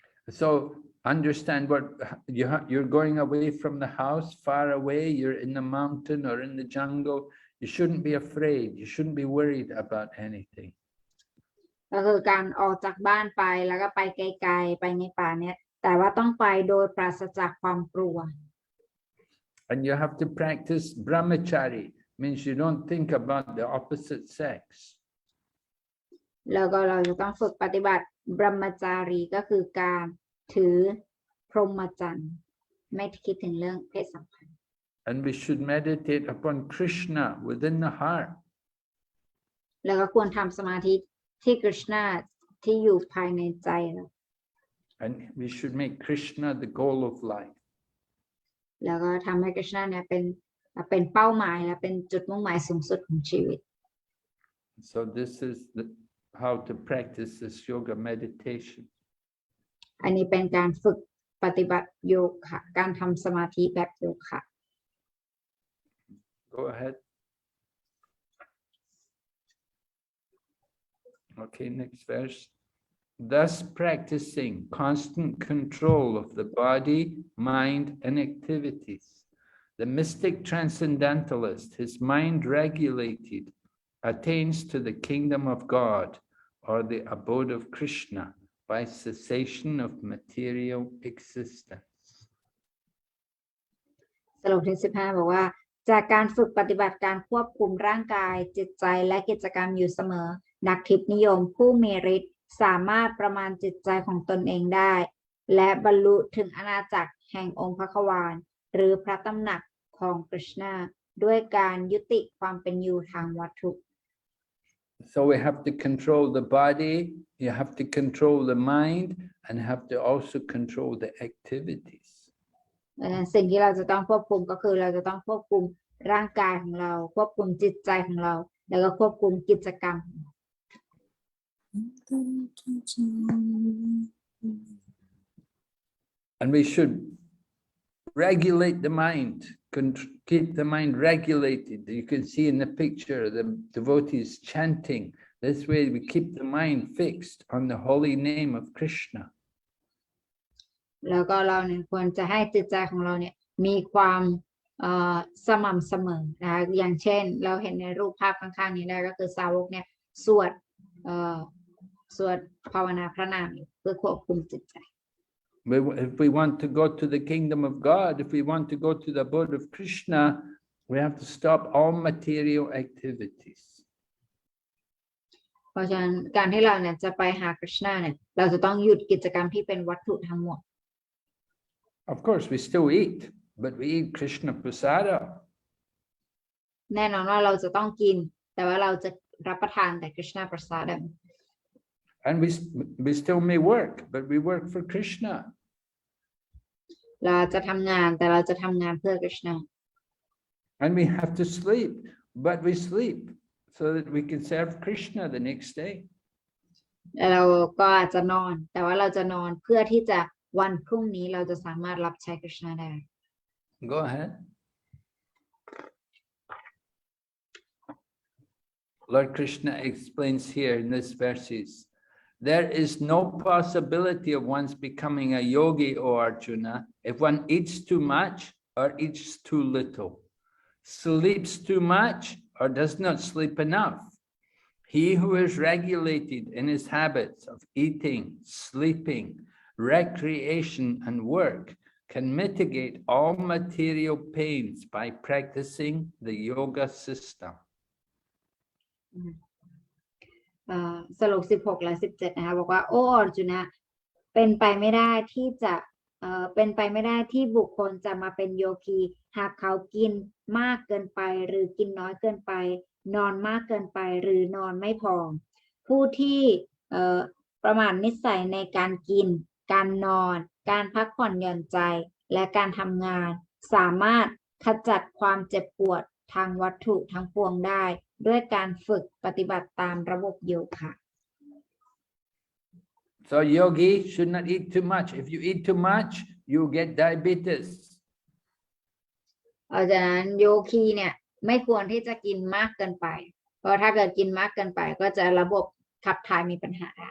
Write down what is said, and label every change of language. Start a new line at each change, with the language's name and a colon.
English: So understand what you're going away from the house, far away, you're in the mountain or in the jungle. You shouldn't be afraid. You shouldn't be worried about anything.
Thai: ก็คือการออกจากบ้านไปแล้วก็ไปไกลๆไปในป่าเนี่ยแต่ว่าต้องไปโดยปราศจากความกลัว
English: And you have to practice brahmachari, means you don't think about the opposite sex.
Thai: แล้วก็เราจะต้องฝึกปฏิบัติบรหมจารีก็คือการถือพรหมจรรย์ไม่คิดถึงเรื่องเพศสัมพันธ์
English: And we should meditate upon Krishna within the heart.
Thai: แล้วก็ควรทำสมาธิที่กฤษณาที่อยู่ภายในใจเรา
English: And we should make Krishna the goal of life.
Thai: แล้วก็ทำให้กฤษณาเนี่ยเป็นเป้าหมายและเป็นจุดมุ่งหมายสูงสุดของชีวิต
English: So this is how to practice this yoga meditation.
Thai: อันนี้เป็นการฝึกปฏิบัติโยคะการทำสมาธิแบบโยคะ
English: Go ahead. Okay, next verse. Thus practicing constant control of the body, mind, and activities, the mystic transcendentalist, his mind regulated, attains to the kingdom of God or the abode of Krishna by cessation of material existence.
Thai: สรุปที่15บอกว่าจากการฝึกปฏิบัติการควบคุมร่างกายจิตใจและกิจกรรมอยู่เสมอนักทิพย์นิยมผู้มีฤทธิ์สามารถประมาณจิตใจของตนเองได้และบรรลุถึงอาณาจักรแห่งองค์พระควารหรือพระตำหนักของกฤษณาด้วยการยุติความเป็นอยู่ทางวัตถุ
English: So we have to control the body, you have to control the mind, and have to also control the activities.
Thai: สิ่งที่เราจะต้องควบคุมก็คือเราจะต้องควบคุมร่างกายของเราควบคุมจิตใจของเราแล้วก็ควบคุมกิจกรรม
English: And we should regulate the mind, keep the mind regulated. You can see in the picture the devotees chanting. This way we keep the mind fixed on the holy name of Krishna.
Thai: แล้วก็เราเนี่ยควรจะให้จิตใจของเราเนี่ยมีความสม่ำเสมอนะคะอย่างเช่นเราเห็นในรูปภาพข้างๆนี้ได้ก็คือสาวกเนี่ยสวดภาวนาพระนามเพื่อควบคุมจิตใจ
English: If we want to go to the kingdom of God, if we want to go to the abode of Krishna, we have to stop all material activities.
Thai: เพราะฉะนั้นการที่เราเนี่ยจะไปหากฤษณาเนี่ยเราจะต้องหยุดกิจกรรมที่เป็นวัตถุทั้งหมด
English: Of course, we still eat, but we eat Krishna prasada.
Thai: แน่นอนว่าเราจะต้องกินแต่ว่าเราจะรับประทานแต่กฤษณาประสาด
English: And we still may work, but we work for Krishna.
Thai: เราจะทำงานแต่เราจะทำงานเพื่อกฤษณา
English: And we have to sleep, but we sleep so that we can serve Krishna the next day.
Thai: เราก็อาจจะนอนแต่ว่าเราจะนอนเพื่อที่จะวันพรุ่งนี้เราจะสามารถรับใช้กฤษณาได้
English: Go ahead. Lord Krishna explains here in these verses, there is no possibility of one's becoming a yogi, O Arjuna, if one eats too much or eats too little, sleeps too much or does not sleep enough, He who is regulated in his habits of eating, sleeping, recreation, and work can mitigate all material pains by practicing the yoga system.
Thai: สรุป16 และ 17นะคะบอกว่าโอ้อร์จุนะเป็นไปไม่ได้ที่จะเป็นไปไม่ได้ที่บุคคลจะมาเป็นโยคีหากเขากินมากเกินไปหรือกินน้อยเกินไปนอนมากเกินไปหรือนอนไม่พอผู้ที่ ประมาทนิสัยในการกินการนอนการพักผ่อนหย่อนใจและการทำงานสามารถขจัดความเจ็บปวดทางวัตถุทั้งปวงได้ด้วยการฝึกปฏิบัติตามระบบโยคะ
English: So yogi should not eat too much. If you eat too much, you get diabetes.
Thai: เพราะฉะนั้นโยคีเนี่ยไม่ควรที่จะกินมากเกินไปเพราะถ้าเกิดกินมากเกินไปก็จะระบบขับถ่ายมีปัญหา